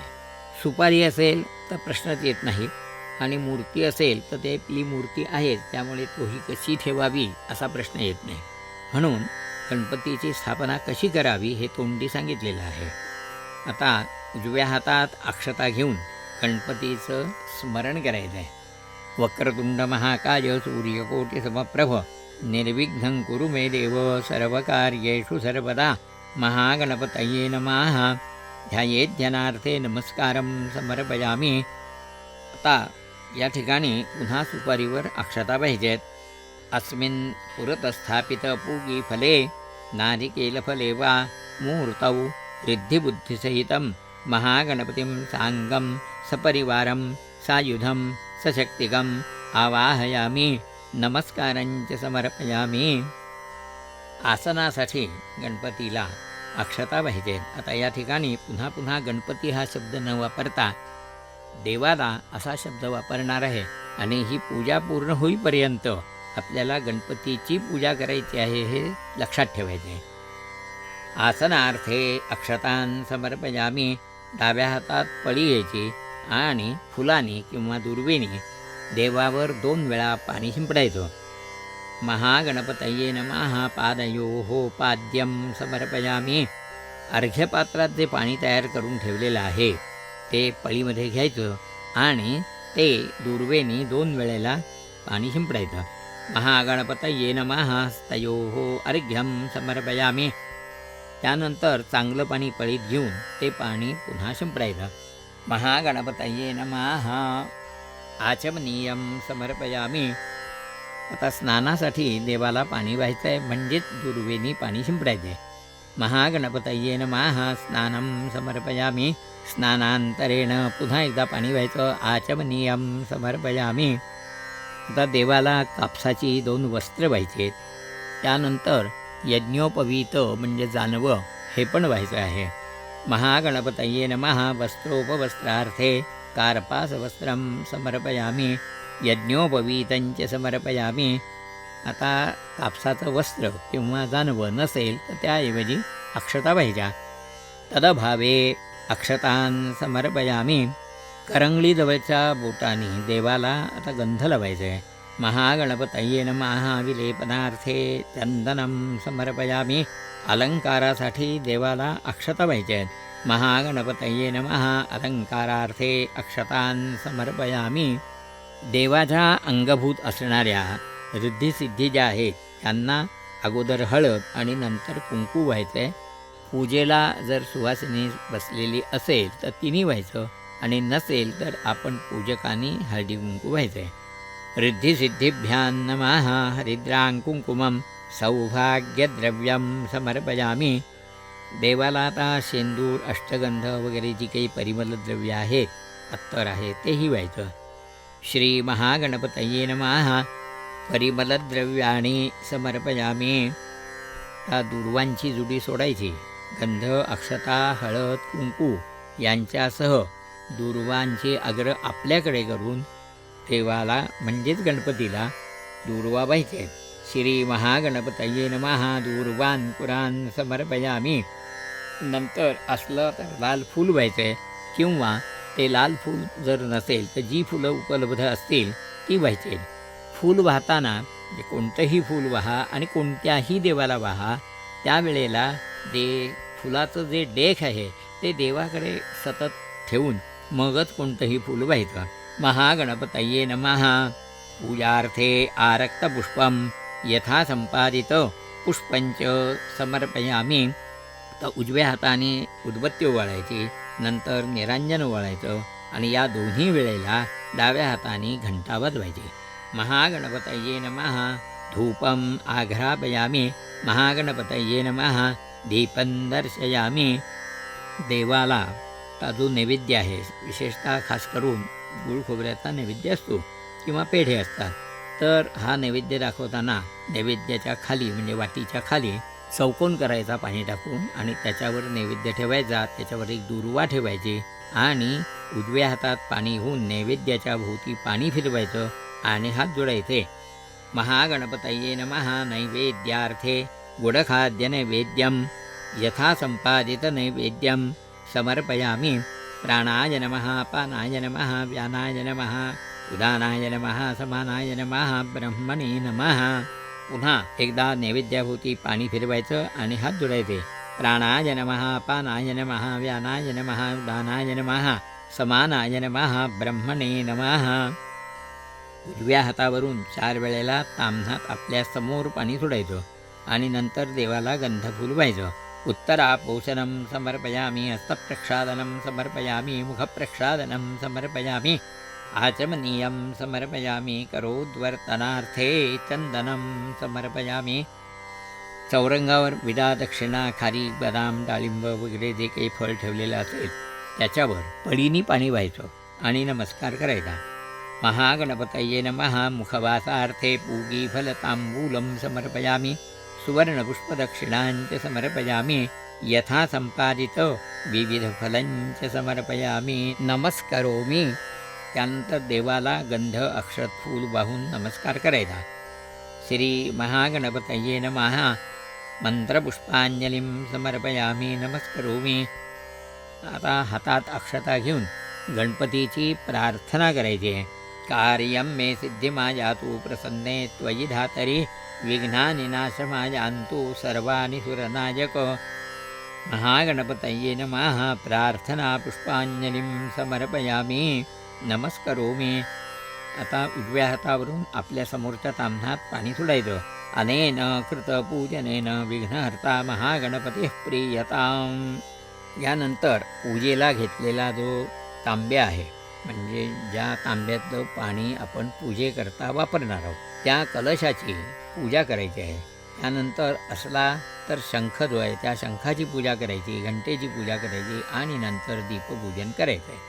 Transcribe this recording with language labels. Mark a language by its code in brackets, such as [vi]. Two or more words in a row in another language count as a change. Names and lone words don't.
[mr] सुपारी असेल तर प्रश्नच येत नाही आणि मूर्ती असेल तर ते आपली मूर्ती आहेच, त्यामुळे तोही कशी ठेवावी असा प्रश्न येत नाही. म्हणून गणपतीची स्थापना कशी करावी हे तोंडी सांगितलेलं आहे. आता उजव्या हातात अक्षता घेऊन गणपतीचं स्मरण करायचं आहे. [sa] वक्रतुंड महाकाय सूर्यकोटिसमप्रभ निर्विघ्नं कुरु मे देव सर्वकार्येषु सर्वदा महागणपतये नमः. ध्यायेध्यनार्थे नमस्कारं समर्पयामि. [mr] आता या ठिकाणी पुन्हा सुपारीवर अक्षता पाहिजेत. [sa] अस्मिन् पुरतस्थापित पूगीफले नारिकेलफले वा मुहूर्तौ रिद्धिबुद्धिसहितं महागणपतिं साङ्गं सपरिवारं सायुधं सशक्तिकम् आवाहयामि. नमस्कारंच समर्पयामि. [mr] आसनासाठी गणपतीला अक्षता पाहिजेत. आता या ठिकाणी पुन्हा पुन्हा गणपती हा शब्द न वापरता देवाला असा शब्द वापरणार आहे आणि ही पूजा पूर्ण होईपर्यंत आपल्याला गणपतीची पूजा करायची आहे हे लक्षात ठेवायचे आहे. [sa] आसनार्थे अक्षतान् समर्पयामि. [mr] डाव्या हातात पळी घ्यायची आणि फुलाने किंवा दुर्वेने देवावर 2 वेळा पाणी शिंपडायचं. [sa] महागणपतये नमः. पादयोः पाद्यं समर्पयामि. [mr] अर्घ्यपात्रात जे पाणी तयार करून ठेवलेलं आहे ते पळीमध्ये घ्यायचं आणि ते दुर्वेने 2 वेळेला पाणी शिंपडायचं. [sa] महागणपतये नमः. तयोः अर्घ्यं समर्पयामि. [mr] त्यानंतर चांगलं पाणी पळीत घेऊन ते पाणी पुन्हा शिंपडायचं. [sa] महागणपतये नमः. आचमनीयं समर्पयामि. [mr] आता स्नानासाठी देवाला पाणी व्हायचं आहे म्हणजेच दुर्वेनी पाणी शिंपडायचे. [sa] महागणपतये नमः. स्नानं समर्पयामि. [mr] स्नानांतरेण पुन्हा एकदा पाणी व्हायचं. [sa] आचमनीयं समर्पयामि. [mr] आता देवाला कापसाची 2 वस्त्र व्हायचे. त्यानंतर यज्ञोपवीत म्हणजे जानवं हे पण व्हायचं आहे. [sa] महागणपतये नमः. वस्त्रोपवस्त्रार्थे कार्पासवस्त्रं समर्पयामि. यज्ञोपवीतंच समर्पयामि. [mr] आता कापसाचं वस्त्र किंवा जानवं नसेल तर त्याऐवजी अक्षता पाहिजे. [sa] तदभावे अक्षतान् समर्पयामि. [mr] करंगळीजवळच्या बोटाने देवाला आता गंध लावायचं आहे. [sa] महागणपतये नमः. विलेपनार्थे चंदनं समर्पयामि. [mr] अलंकारासाठी देवाला अक्षता पाहिजे आहेत. [sa] महागणपतये नमः. अलंकारार्थे अक्षतान् समर्पयामि. [mr] देवाच्या अंगभूत असणाऱ्या रिद्धिसिद्धी ज्या आहेत त्यांना अगोदर हळद आणि नंतर कुंकू व्हायचं आहे. पूजेला जर सुवासिनी बसलेली असेल तर तिन्ही व्हायचं आणि नसेल तर आपण पूजकांनी हळदी कुंकू व्हायचं आहे. [sa] रिद्धिसिद्धिभ्यां नमः हरिद्रां कुंकुमं सौभाग्यद्रव्यं समर्पयामी. [mr] देवाला आता शेंदूर, अष्टगंध वगैरे जी काही परिमलद्रव्य आहेत, अत्तर आहे, तेही व्हायचं. [sa] श्री महागणपतये नमः परिमलद्रव्याणी समर्पयामी. [mr] त्या दुर्वांची जुडी सोडायची. गंध, अक्षता, हळद, कुंकू यांच्यासह दुर्वांचे अग्र आपल्याकडे करून देवाला म्हणजेच गणपतीला दूर्वा व्हायचे. [sa] श्री महागणपतये नमः दूर्वान् पुरान् समर्पयामी. [mr] नंतर असलं तर लाल फूल व्हायचं आहे किंवा ते लाल फूल जर नसेल तर जी फुलं उपलब्ध असतील ती व्हायची. फूल वाहताना कोणतंही फूल वाहा आणि कोणत्याही देवाला वाहा, त्यावेळेला फुलाचं जे डेख आहे ते देवाकडे सतत ठेवून मगच कोणतंही फूल व्हायचं. [sa] महागणपतये नमः पूजार्थे आरक्तपुष्पं यथा संपादित पुष्पंच समर्पयामी. [mr] तर उजव्या हाताने उदबत्ती ओवाळायची, नंतर निरांजन ओवाळायचं आणि या दोन्ही वेळेला डाव्या हाताने घंटा वाजवायची. [sa] महागणपतये नमः धूपम आघ्रापयामी. महागणपतये नमः दीपं दर्शयामी. [mr] देवाला हा जो नैवेद्य आहे, विशेषतः खास करून गुळ खोबऱ्याचा नैवेद्य असतो किंवा पेढे असतात, तर हा नैवेद्य दाखवताना नैवेद्याच्या खाली म्हणजे वाटीच्या खाली चौकोन करायचा पाणी टाकून आणि त्याच्यावर नैवेद्य ठेवायचा. त्याच्यावर एक दुर्वा ठेवायची आणि उजव्या हातात पाणी होऊन नैवेद्याच्या भोवती पाणी फिरवायचं आणि हात जोडायचे. [sa] महागणपतये नमः नैवेद्यार्थे गुडखाद्य नैवेद्यं यथा संपादित नैवेद्यं समर्पयामी. प्राणाय नमः पानाय नमः व्यानाय नमः उदानाय नमः समानाय नमः ब्रह्मणे नमः. [mr] पुन्हा एकदा नैवेद्याभोवती पाणी फिरवायचं आणि हात जोडायचे. [sa] प्राणाय नमः पानाय नमः व्यानाय नमः उदानाय नमः समानाय नमः ब्रह्मणे नमः. [mr] उजव्या हातावरून 4 वेळेला ताम्हात आपल्या समोर पाणी सोडायचं आणि नंतर देवाला गंधफूल व्हायचं. [sa] उत्तरापोषणं समर्पयामी. हस्तप्रक्षालनं समर्पयामी. मुखप्रक्षालनं समर्पयामी. आचमनीयं समर्पयामी. करोद्वर्तनार्थे चंदनं समर्पयामी. [mr] चौरंगावर विडा, दक्षिणा, खारीक, बदाम, डाळिंब वगैरे जे काही फळ ठेवलेलं असेल त्याच्यावर पळीनी पाणी व्हायचं आणि नमस्कार करायचा. [sa] महागणपतये नमः मुखवासार्थे पूगीफलतांबूलं समर्पयामी. सुवर्णपुष्पदक्षिणांच समर्पयामी. यथा संपादित विविधफलंच समर्पयामी. नमस्करोमी. [mr] त्यानंतर देवाला गंध, अक्षत, फूल वाहून नमस्कार करायचा. [sa] श्री महागणपतये नमः मंत्रपुष्पांजलिं समर्पयामी. नमस्करोमी. [mr] आता हातात अक्षता घेऊन गणपतीची प्रार्थना करायची आहे. [sa] कार्यं मे सिद्धिमायातु प्रसन्ने त्वयि धातरि. विघ्नानि नाशमायान्तु सर्वाणि सुरनायक. महागणपतये नमः प्रार्थना पुष्पांजलिं समर्पयामी. नमस्करोमी. [mr] आता उजव्या हातावरून आपल्या समोरच्या ताम्हात पाणी सोडायचं. [sa] अनेन कृतपूजनेन विघ्नहर्ता महागणपतीः प्रीयताम्. [mr] यानंतर पूजेला घेतलेला जो तांब्या आहे, म्हणजे ज्या तांब्यातलं पाणी आपण पूजेकरता वापरणार आहोत, त्या कलशाची पूजा करायची आहे. त्यानंतर असला तर शंख जो आहे त्या शंखाची पूजा करायची, घंटेची पूजा करायची आणि नंतर दीपपूजन करायचं आहे.